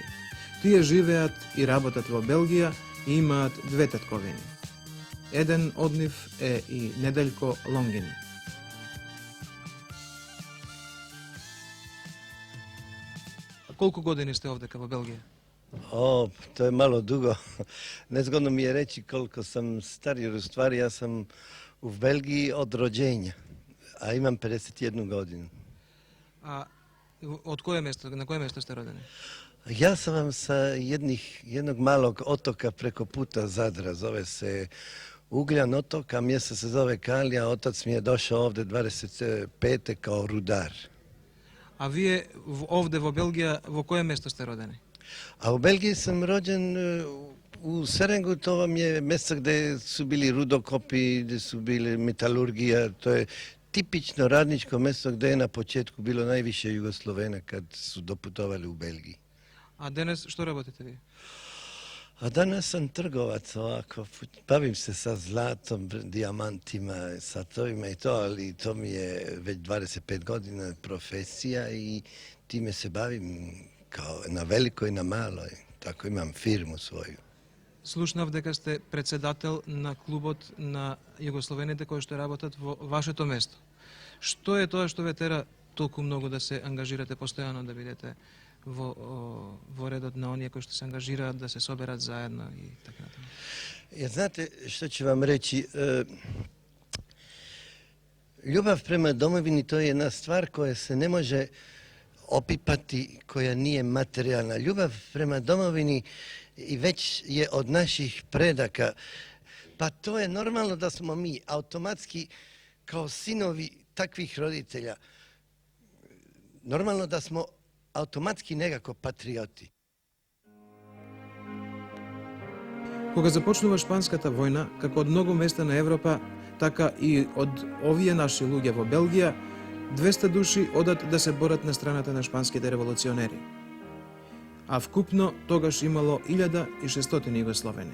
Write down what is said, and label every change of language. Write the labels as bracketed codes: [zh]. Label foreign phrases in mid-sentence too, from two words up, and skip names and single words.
[mk] Тие живеат и работат во Белгија и имаат две татковини. Еден од нив е и Неделјко Лонгин. Колку години сте овдека во Белгија? О, [hr] to je malo dugo. Nezgodno mi je reći koliko sam star, jer u stvari ja sam u Belgiji od rođenja, a imam 51 godinu. [mk] А од кое место, на кое место сте родени? [hr] Ja sam vam sa jednog malog otoka preko puta Zadra, zove se Ugljan otok, a mjesto se zove Kalija. Otac mi je došao ovde 25. kao rudar. [mk] А вие овде во Белгија, во кое место сте родени? [hr] A u Belgiji sam rođen u Serengu, to vam je mjesto gdje su bili rudokopi, gdje su bili metalurgija, to je tipično radničko mjesto gdje je na početku bilo najviše Jugoslovena kad su doputovali u Belgiji. [mk] А денес што работите вие? [hr] A danas sam trgovac ovako, bavim se sa zlatom, dijamantima, satovima i to, ali to mi je već 25 godina profesija i time se bavim kao na velikoj i na maloj, tako imam firmu svoju. [mk] Слушнав дека сте председател на клубот на југословените кои што работат во вашето место. Што е тоа што ве тера толку многу да се ангажирате постојано, да бидете во редот на оние кои што се ангажираат да се соберат заедно и така натаму? [hr] Jer znate što ću vam reći, ljubav prema domovini to je jedna stvar koja se ne može opipati, koja nije materijalna. Ljubav prema domovini i već je od naših predaka. Pa to je normalno da smo mi automatski kao sinovi takvih roditelja, normalno da smo automatski nekako patrioti. [mk] Кога започнува Шпанската војна, како од многу места на Европа, така и од овие наши луѓе во Белгија, 200 души одат да се борат на страната на шпанските револуционери. А вкупно тогаш имало 1600 југословени.